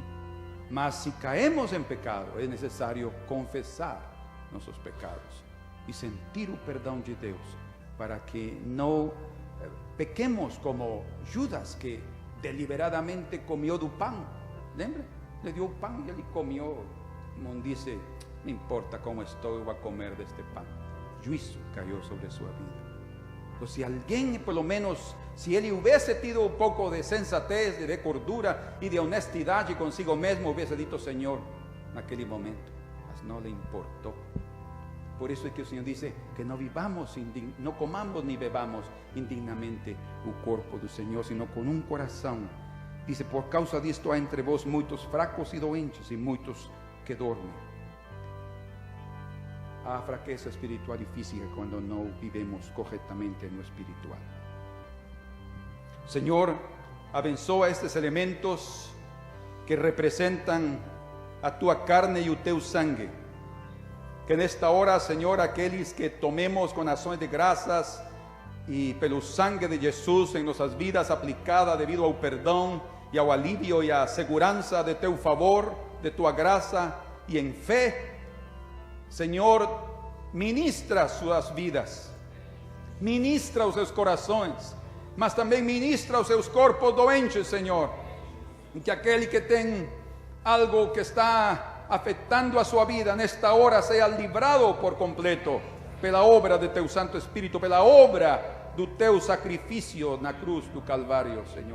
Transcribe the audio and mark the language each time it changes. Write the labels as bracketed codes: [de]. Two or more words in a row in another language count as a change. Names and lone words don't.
[pt] Mas se caemos em pecado, é necessário confessar nossos pecados e sentir o perdão de Deus, para que não pequemos como Judas, que deliberadamente comió do pão. [es] Lembra? Le dio [pt] o pão e ele [es] comió Simón dice, no importa cómo estoy, voy a comer de este pan. Juicio cayó sobre su vida. Entonces, si alguien, por lo menos, si él hubiese tenido un poco de sensatez, de cordura y de honestidad y consigo mismo, hubiese dicho, Señor, en aquel momento, mas no le importó. Por eso es que el Señor dice que no vivamos, no comamos ni bebamos indignamente el cuerpo del Señor, sino con un corazón. Dice, por causa de esto hay entre vos muchos fracos y doentes y muchos que duermen. [pt] Há fraqueza [es] espiritual y física cuando no vivimos correctamente en lo espiritual. Señor, abençoa estos elementos que representan a tu carne y a tu sangue. Que en esta hora, Señor, aquellos que tomemos con acciones de gracias y [pt] pelo sangue [es] de Jesús en nuestras vidas aplicada debido al perdón y al alivio y a seguranza de tu favor, de tu gracia y en [pt] fe, Señor, ministra sus vidas, ministra os seus corações, mas também ministra os seus corpos doentes, Senhor, em que aquele que tem algo que está afetando a sua vida nesta hora seja librado por completo pela obra de teu Santo Espírito, pela obra do teu sacrifício na cruz do Calvário, Senhor.